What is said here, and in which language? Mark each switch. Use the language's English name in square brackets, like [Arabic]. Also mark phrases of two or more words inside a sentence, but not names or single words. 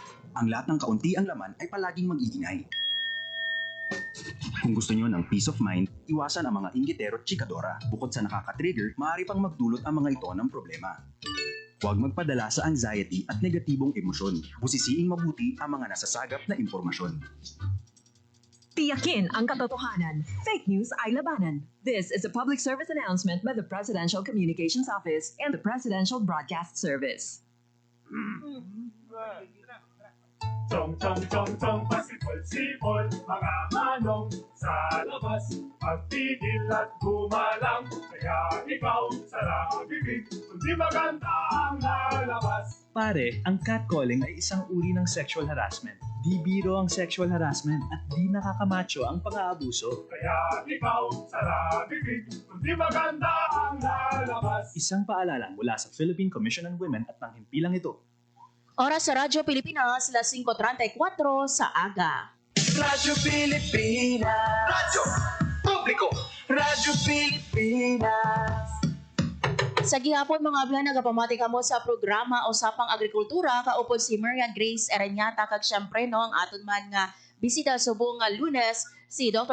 [Filipino] Ang lahat ng kaunti ang laman ay palaging mag-iingay. Kung gusto nyo ng [English] peace of mind, [Filipino] iwasan ang mga inggitero at chikadora. Bukod sa nakaka-trigger, maaari pang magdulot ang mga ito ng problema. Huwag magpadala sa anxiety at negatibong emosyon. Busisiing mabuti ang mga nasasagap na impormasyon. Tiyakin ang katotohanan. Fake news ay labanan. [English] This is a public service announcement by the Presidential Communications Office and the Presidential Broadcast Service. [Filipino] Chong, chong, chong, chong, pasipol-sipol, mga manong sa labas. Pagtigil at gumalang, kaya ikaw sarang bibig, kundi maganda ang lalabas. Pare, ang catcalling ay isang uri ng [English] sexual harassment. [Filipino] Di biro ang [English] sexual harassment [Filipino] at di nakakamacho ang pang-aabuso. Kaya ikaw sarang bibig, kundi maganda ang lalabas. Isang paalala mula sa Philippine Commission on Women at ng himpilang ito. Oras sa Radyo Pilipinas, 5:34 sa aga. Radyo Pilipinas. Radyo Publiko. Radyo Pilipinas. [Hiligaynon] Sa gihapon mga ablan, nagapamati ka mo sa programa Usapang Agrikultura, kaupod si Marian Grace Ereñata, kag syempre no, ang aton man nga bisita subong nga Lunes, si Dr.